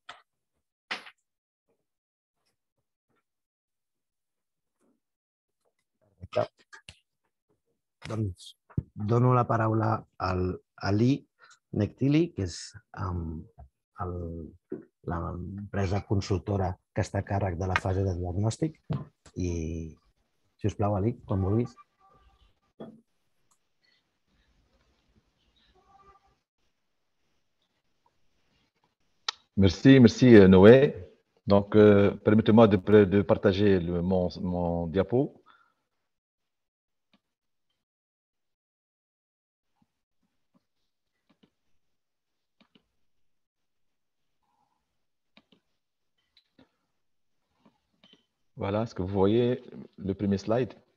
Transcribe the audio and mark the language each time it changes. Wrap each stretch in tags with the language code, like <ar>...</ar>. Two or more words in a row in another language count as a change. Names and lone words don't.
<ca>Doncs dono la paraula a Ali Nektili, que és l'empresa consultora que està a càrrec de la fase de diagnòstic. I, si us plau, Ali, quan vulguis.</ca> <fr>Merci Noé. Donc, permettez-moi de partager mon diapo. Voilà, est-ce que vous voyez le premier slide?</fr>